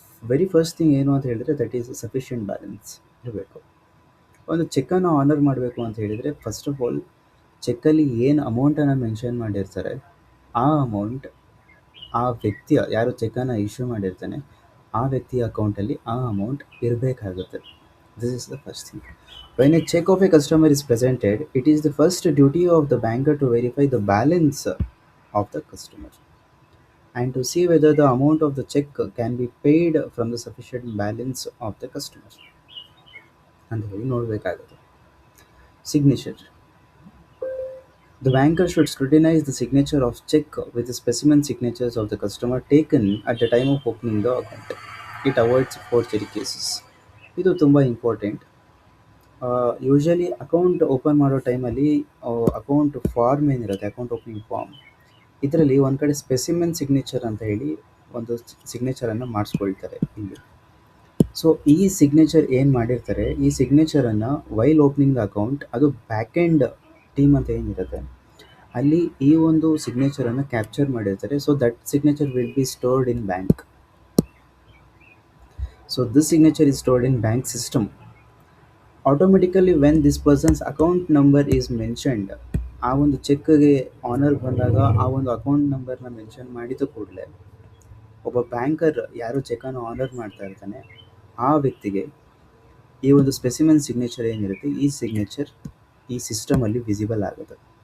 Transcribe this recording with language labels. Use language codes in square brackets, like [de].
[en] very first thing [kn] ಏನು ಅಂತ ಹೇಳಿದ್ರೆ, [en] that is sufficient balance [kn] ಇರಬೇಕು. ಒಂದು ಚೆಕ್ಕನ್ನು ಆನರ್ ಮಾಡಬೇಕು ಅಂತ ಹೇಳಿದರೆ [en] first of all [kn] ಚೆಕ್ಕಲ್ಲಿ ಏನು ಅಮೌಂಟನ್ನು ಮೆನ್ಷನ್ ಮಾಡಿರ್ತಾರೆ ಆ ಅಮೌಂಟ್ ಆ ವ್ಯಕ್ತಿಯ, ಯಾರು ಚೆಕ್ಕನ್ನು ಇಶ್ಯೂ ಮಾಡಿರ್ತಾನೆ ಆ ವ್ಯಕ್ತಿಯ ಅಕೌಂಟಲ್ಲಿ ಆ ಅಮೌಂಟ್ ಇರಬೇಕಾಗುತ್ತೆ. [en] This is the first thing. When a check of a customer is presented, it is the first duty of the banker to verify the balance of the customer and to see whether the amount of the check can be paid from the sufficient balance of the customer [kn] ಅಂತ ಹೇಳಿ ನೋಡಬೇಕಾಗುತ್ತೆ. [en] Signature. The banker should scrutinize the signature of check with the specimen signatures of the customer taken at the time of opening the account. It avoids forgery cases. [kn] ಇದು ತುಂಬ important. Usually account open ಮಾಡೋ ಟೈಮಲ್ಲಿ account form ಏನಿರುತ್ತೆ, account opening form, ಇದರಲ್ಲಿ ಒಂದು ಕಡೆ specimen signature ಅಂತ ಹೇಳಿ ಒಂದು ಸಿಗ್ನೇಚರನ್ನು ಮಾಡಿಸ್ಕೊಳ್ತಾರೆ ಇಲ್ಲಿ. ಸೊ ಈ ಸಿಗ್ನೇಚರ್ ಏನು ಮಾಡಿರ್ತಾರೆ, ಈ ಸಿಗ್ನೇಚರನ್ನು [en] while opening the account, [kn] ಅದು ಬ್ಯಾಕ್ ಎಂಡ್ ಟೀಮ್ ಅಂತ ಏನಿರುತ್ತೆ ಅಲ್ಲಿ ಈ ಒಂದು ಸಿಗ್ನೇಚರನ್ನು ಕ್ಯಾಪ್ಚರ್ ಮಾಡಿರ್ತಾರೆ. [en] So that signature will be stored in bank. So this signature is stored in bank system. Automatically when this person's account number is mentioned, [kn] ಆ ಒಂದು ಚೆಕ್ಗೆ ಆನರ್ ಬಂದಾಗ ಆ ಒಂದು ಅಕೌಂಟ್ ನಂಬರ್ನ ಮೆನ್ಷನ್ ಮಾಡಿದ ಕೂಡಲೇ ಒಬ್ಬ ಬ್ಯಾಂಕರ್ ಯಾರು ಚೆಕ್ಕನ್ನು ಆನರ್ ಮಾಡ್ತಾ ಇರ್ತಾನೆ ಆ ವ್ಯಕ್ತಿಗೆ ಈ ಒಂದು ಸ್ಪೆಸಿಮೆನ್ ಸಿಗ್ನೇಚರ್ ಏನಿರುತ್ತೆ ಈ ಸಿಗ್ನೇಚರ್ ಈ ಸಿಸ್ಟಮಲ್ಲಿ ವಿಸಿಬಲ್ ಆಗುತ್ತೆ.